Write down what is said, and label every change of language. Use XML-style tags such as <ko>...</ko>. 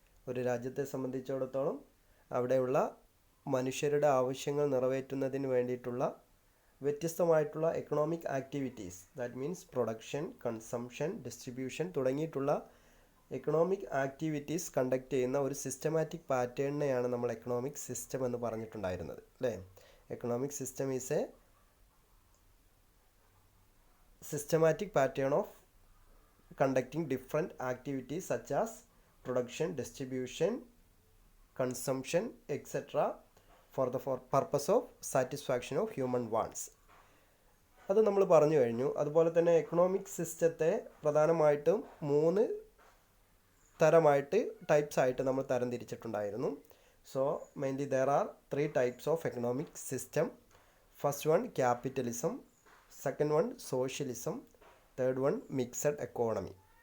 <ml>ഒരു രാജ്യത്തെ സംബന്ധിച്ചിടത്തോളം അവിടെയുള്ള മനുഷ്യരുടെ ആവശ്യങ്ങൾ നിറവേറ്റുന്നതിന് വേണ്ടിയിട്ടുള്ള വ്യത്യസ്തമായിട്ടുള്ള economic activities,</ml> <en>that means</en> <ml>production, consumption, distribution തുടങ്ങിയിട്ടുള്ള എക്കണോമിക് ആക്ടിവിറ്റീസ് കണ്ടക്ട് ചെയ്യുന്ന ഒരു സിസ്റ്റമാറ്റിക് പാറ്റേണിനെയാണ് നമ്മൾ എക്കണോമിക് സിസ്റ്റം എന്ന് പറഞ്ഞിട്ടുണ്ടായിരുന്നത്, അല്ലേ?</ml> <en>Economic system is a systematic pattern of conducting different activities such as production, distribution, consumption, etc. for the purpose of satisfaction of human wants.</en> <ml>അത് നമ്മൾ പറഞ്ഞു കഴിഞ്ഞു. അതുപോലെ തന്നെ എക്കണോമിക് സിസ്റ്റത്തെ പ്രധാനമായിട്ടും 3 തരമായിട്ട് ടൈപ്സ് ആയിട്ട് നമ്മൾ തരം തിരിച്ചിട്ടുണ്ടായിരുന്നു.</ml> <en>So mainly there are 3 types of economic system. First one capitalism, second one socialism, third one mixed economy.</en>